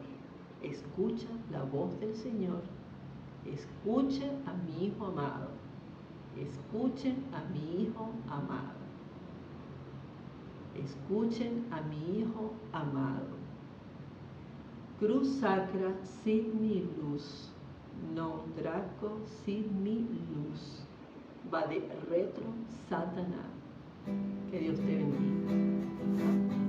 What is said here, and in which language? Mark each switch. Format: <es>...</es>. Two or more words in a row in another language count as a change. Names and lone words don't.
<es>Escucha la voz del Señor. Escuchen a mi Hijo amado. Escuchen a mi Hijo amado. Escuchen a mi Hijo amado.</es> <la>Cruz sacra sit mi luz, non draco sit mi luz. Va de retro Satanás.</la> <es>Que Dios te bendiga.</es>